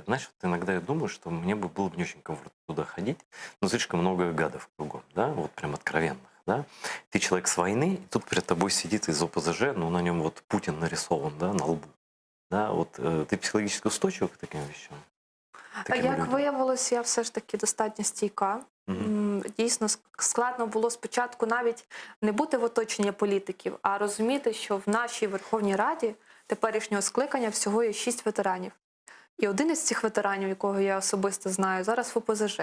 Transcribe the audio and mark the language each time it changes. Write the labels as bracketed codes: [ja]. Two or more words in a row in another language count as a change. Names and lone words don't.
[ru] Знаешь, вот иногда я думаю, что мне бы было бы не очень комфортно туда ходить, но слишком много гадов кругом, да, вот прям откровенных, да. Ты человек с войны, и тут перед тобой сидит из ОПЗЖ, ну, на нем вот Путин нарисован, да, на лбу. Да, вот ты психологически устойчив к таким вещам, [uk] А таким як людям? виявилось, я все ж таки достатньо стійка. Мгм. Дійсно, складно було спочатку навіть не бути в оточенні політиків, а розуміти, що в нашій Верховній Раді теперішнього скликання всього є 6 ветеранів. І один із цих ветеранів, якого я особисто знаю, зараз в ОПЗЖ.